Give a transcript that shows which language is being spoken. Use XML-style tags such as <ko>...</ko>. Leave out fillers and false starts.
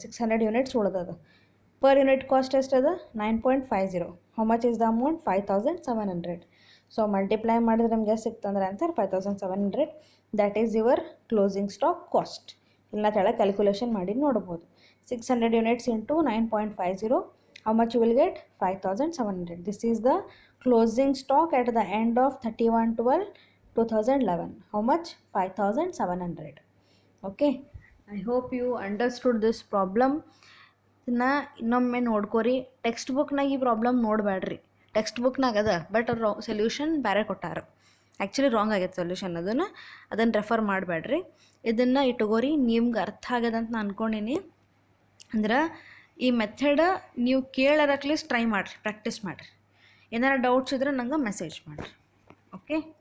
<kn>600 units ಉಳ್ದದ. Per unit cost ಎಷ್ಟು ಅದ? 9.50.</kn> <en>How much is the amount?</en> <kn>5700. So multiply ಮಾಡಿದ್ರೆ ನಮ್ಗೆ ಎಷ್ಟು ಸಿಕ್ತಂದ್ರೆ answer 5700.</kn> <en>That is your closing stock cost.</en> <kn>ಇಲ್ಲ ತೆಳ ಕ್ಯಾಲ್ಕುಲೇಷನ್ ಮಾಡಿ ನೋಡ್ಬೋದು. 600 units into 9.50</kn> <en>how much you will get? 5700. This is the closing stock at the end of 31/12/2011. How much? 5700. Okay, I hope you understood this problem.</en> <kn>ಇನ್ನೊಮ್ಮೆ ನೋಡ್ಕೋರಿ. Text ಬುಕ್ನಾಗ ಈ problem ನೋಡಬೇಡ್ರಿ. Text ಬುಕ್ನಾಗ ಅದ, but ಅವ್ರು solution ಬೇರೆ ಕೊಟ್ಟಾರ. Actually wrong ಆಗೈತೆ solution. ಅದನ್ನು refer ಮಾಡಬೇಡ್ರಿ. ಇದನ್ನು ಇಟ್ಕೋರಿ. ನಿಮ್ಗೆ ಅರ್ಥ ಆಗ್ಯದಂತ ನಾನು ಅಂದ್ಕೊಂಡೀನಿ. ಅಂದ್ರೆ ಈ ಮೆಥಡ್ ನೀವು ಕೇಳೋರು ಅಟ್ಲೀಸ್ಟ್ ಟ್ರೈ ಮಾಡಿರಿ, ಪ್ರಾಕ್ಟೀಸ್ ಮಾಡಿರಿ. ಏನಾರು ಡೌಟ್ಸ್ ಇದ್ರೆ ನಂಗೆ ಮೆಸೇಜ್ ಮಾಡಿರಿ. ಓಕೆ.</kn>